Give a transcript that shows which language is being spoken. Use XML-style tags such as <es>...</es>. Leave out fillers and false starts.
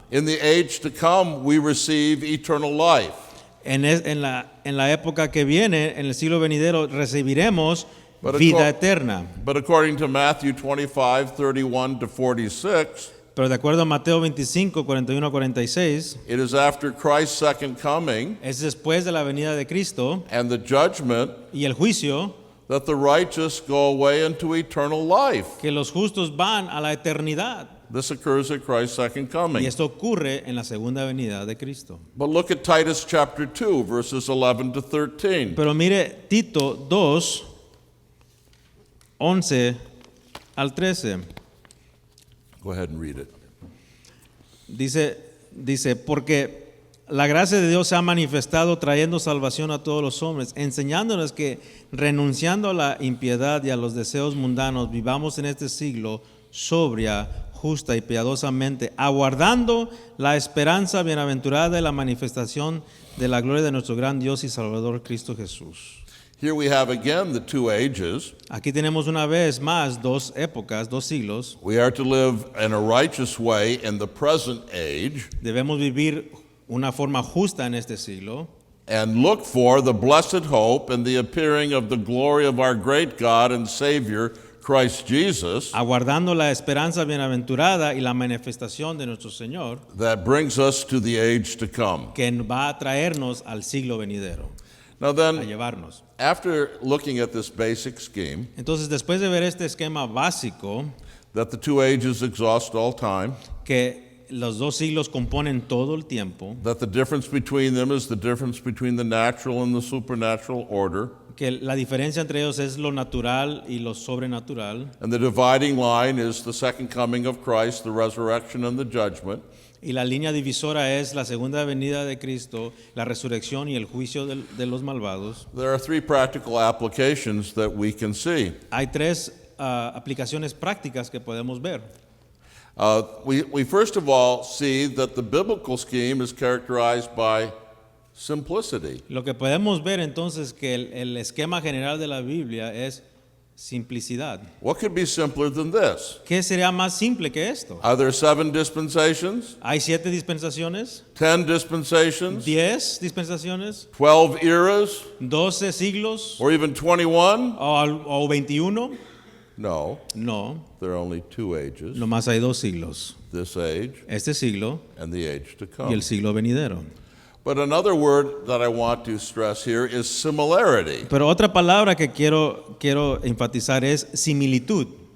<en>in the age to come we receive eternal life.</en> <es>En la época que viene, en el siglo venidero, recibiremos</es> <en>But</en> <es>vida eterna.</es> <en>But according to Matthew 25:31 to 46,</en> <es>Pero de acuerdo a Mateo 25, 41 a 46,</es> <en>it is after Christ's second coming</en> <es>es después de la venida de Cristo</es> <en>and the judgment</en> <es>y el juicio</es> <en>that the righteous go away into eternal life.</en> <es>que los justos van a la eternidad.</es> <en>This occurs at Christ's second</en> <es>Y</es> <en>coming.</en> <es>esto ocurre en la segunda venida de Cristo.</es> <en>But look at Titus chapter 2, verses 11 to 13.</en> <es>Pero mire Tito 2, 11 al 13.</es> <en>Go ahead and read it.</en> <es>Dice, porque la gracia de Dios se ha manifestado trayendo salvación a todos los hombres, enseñándonos que renunciando a la impiedad y a los deseos mundanos, vivamos en este siglo sobria, justa y piadosamente, aguardando la esperanza bienaventurada de la manifestación de la gloria de nuestro gran Dios y Salvador Cristo Jesús.</es> <en>Here we have again the two ages.</en> <es>Aquí tenemos una vez más dos épocas, dos siglos.</es> <en>We are to live in a righteous way in the present age</en> <es>Debemos vivir una forma justa en este siglo</es> <en>and look for the blessed hope and the appearing of the glory of our great God and Savior, Christ Jesus,</en> <es>aguardando la esperanza bienaventurada y la manifestación de nuestro Señor,</es> <en>that brings us to the age to come.</en> <es>que va a traernos al siglo venidero,</es> <en>Now a then,</en> <es>llevarnos.</es> <en>after looking at this basic scheme,</en> <es>Entonces, después de ver este esquema básico,</es> <en>that the two ages exhaust all time,</en> <es>que los dos siglos componen todo el tiempo,</es> <en>that the difference between them is the difference between the natural and the supernatural order,</en> <es>que la diferencia entre ellos es lo natural y lo sobrenatural,</es> <en>and the dividing line is the second coming of Christ, the resurrection and the judgment,</en> <es>y la línea divisora es la segunda venida de Cristo, la resurrección y el juicio de los malvados.</es> <en>there are three practical applications that we can see.</en> <es>Hay tres aplicaciones prácticas que podemos ver.</es> <en>We first of all see that the biblical scheme is characterized by simplicity.</en> <es>Lo que podemos ver entonces que el esquema general de la Biblia es simplicidad.</es> <en>What could be simpler than this?</en> <es>¿Qué sería más simple que esto?</es> <en>Are there 7 dispensations,</en> <es>¿Hay 7 dispensaciones?</es> <en>10 dispensations,</en> <es>10 dispensaciones?</es> <en>12 eras,</en> <es>12 siglos?</es> <en>or even 21?</en> <es>¿O 21?</es> <en>No,</en> <es>No,</es> <en>there are only 2 ages,</en> <es>nomás hay 2 siglos.</es> <en>this age</en> <es>Este siglo</es> <en>and the age to</en> <es>y</es> <en>come.</en> <es>el siglo venidero.</es> <en>But another word that I want to stress here is similarity.</en> <es>Pero otra palabra que quiero enfatizar es similitud.</es>